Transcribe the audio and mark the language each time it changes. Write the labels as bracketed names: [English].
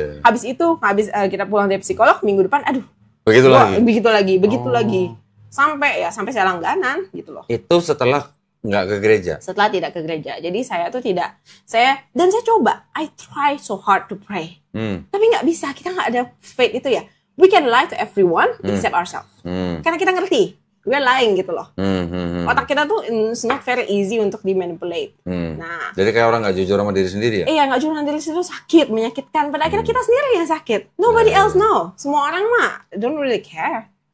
[Indonesian] Habis kita pulang dari psikolog, minggu depan, aduh. Begitu lagi. Sampai saya langganan gitu loh. Itu setelah nggak ke gereja? Setelah tidak ke gereja. Jadi saya coba, [English] I try so hard to pray. [Indonesian] Tapi nggak bisa, kita nggak ada faith itu ya. [English] We can lie to everyone except ourselves. [Indonesian] Karena kita ngerti. [English] We're lying [Indonesian] gitu loh. Otak kita tuh [English] it's not very easy [Indonesian] untuk dimanipulate. Nah, jadi kayak orang nggak jujur sama diri sendiri ya? Iya, nggak jujur sama diri sendiri sakit, menyakitkan. Pada akhirnya kita sendiri yang sakit. [English] Nobody else know. [Indonesian] Semua orang mah [English] don't really care.